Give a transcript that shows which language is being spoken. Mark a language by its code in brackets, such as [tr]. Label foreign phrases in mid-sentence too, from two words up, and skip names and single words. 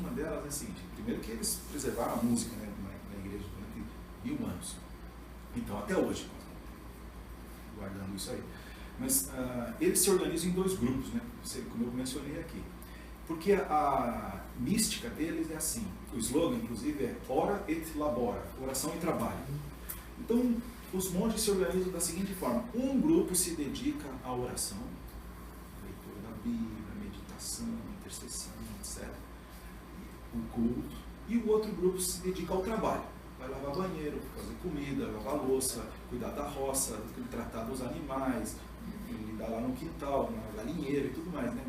[pt] Uma delas é a seguinte: primeiro que eles preservaram a música, né, na igreja durante 1000 anos, então até hoje, guardando isso aí. Mas eles se organizam em dois grupos, né, como eu mencionei aqui, porque a mística deles é assim, o slogan inclusive é [la] ora et labora, [pt] oração e trabalho. Então os monges se organizam da seguinte forma: um grupo se dedica à oração, leitura da Bíblia, meditação, intercessão, etc., o culto, e o outro grupo se dedica ao trabalho, vai lavar banheiro, fazer comida, lavar louça, cuidar da roça, tratar dos animais, lidar lá no quintal, na galinheira e tudo mais, né?